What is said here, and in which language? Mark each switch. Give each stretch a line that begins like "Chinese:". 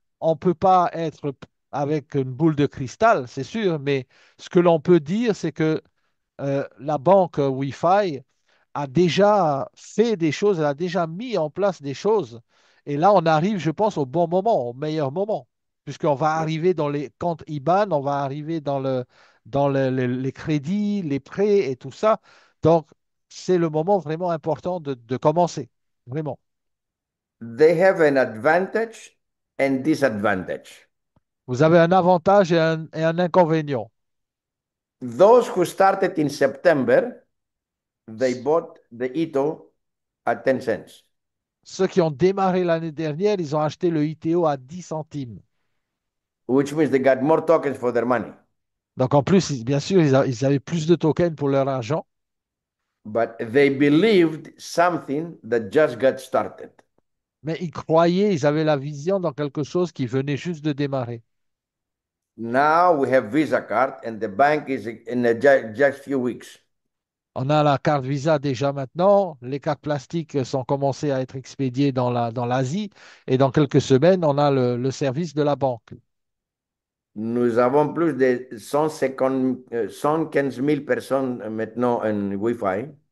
French: on ne peut pas être avec une boule de cristal, c'est sûr, mais ce que l'on peut dire, c'est que la banque Wi-Fi a déjà fait des choses, elle a déjà mis en place des choses. Et là, on arrive, je pense, au bon moment, au meilleur moment, puisqu'on va
English: Yeah.
French: arriver dans les comptes IBAN, on va arriver dans les crédits, les prêts et tout ça. Donc, c'est le moment vraiment important de commencer, vraiment.
English: They have an advantage and disadvantage.
French: Vous avez un avantage et un inconvénient.
English: Those who started in September, they bought the ITO at 10 cents,
French: Ceux qui ont démarré l'année dernière, ils ont acheté le ITO à 10 centimes.
English: which means they got more tokens for their money.
French: Donc, en plus, bien sûr, ils avaient plus de tokens pour leur argent,
English: But they believed something that just got started.
French: mais ils croyaient, ils avaient la vision dans quelque chose qui venait juste de démarrer.
English: Now we have Visa card, and the bank is in just few weeks.
French: On a la carte Visa déjà maintenant, les cartes plastiques sont commencées à être expédiées dans l'Asie, et dans quelques semaines, on a le service de la banque. Nous avons plus de 150, 115 000 personnes maintenant en Wi-Fi.